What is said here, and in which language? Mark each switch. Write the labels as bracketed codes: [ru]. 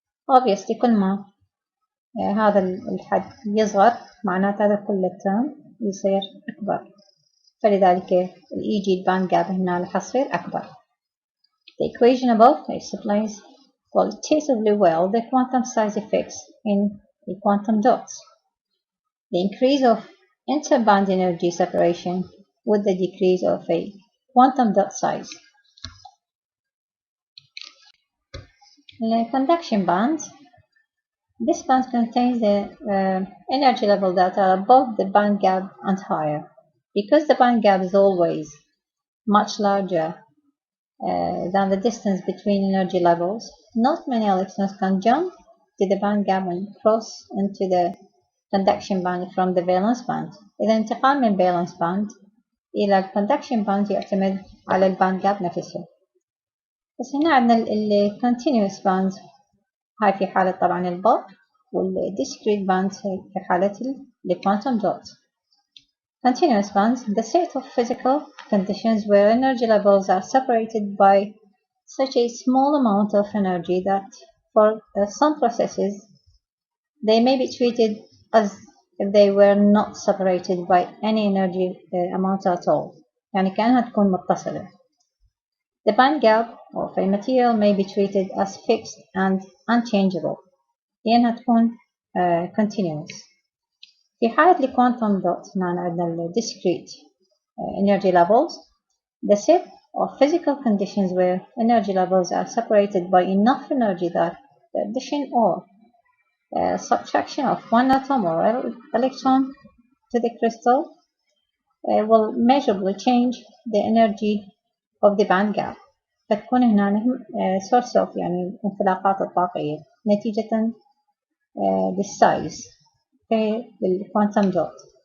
[ar] obviously كل ما هذا الحد يصغر معناته هذا كل الترم يصير أكبر، فلذلك الإيجي الباند جاب هنا راح تصير أكبر. [en] The equation above explains qualitatively well the quantum size effects in the quantum dots. The increase of interband energy separation with the decrease of a quantum dot size. The conduction band. This band contains the energy level that are above the band gap and higher. Because the band gap is always much larger than the distance between energy levels, not many electrons can jump to the band gap and cross into the conduction band from the valence band. [ar] إذا انتقال من valence band إلى الconduction band يعتمد على الباند جاب نفسه. بس هنا عندنا ال continuous band، هاي في حالة طبعا البulk، وال discrete band في حالة ال quantum dot. [en] Continuous bands, the set of physical conditions where energy levels are separated by such a small amount of energy that for some processes they may be treated as if they were not separated by any energy amount at all. [ar] يعني كأنها تكون متصلة. [en] The band gap of a material may be treated as fixed and unchangeable [ar] لأنها تكون [en] continuous. في حالة ال quantum dot [ar] هنا عندنا [en] ال discrete energy levels, the set of physical conditions where energy levels are separated by enough energy that the addition or subtraction of one atom or electron to the crystal will measurably change the energy of the band gap. [ar] فتكون هنا [en] source of [ar] يعني الانفلاقات الطاقية نتيجة للسايز في الكوانتم دوت.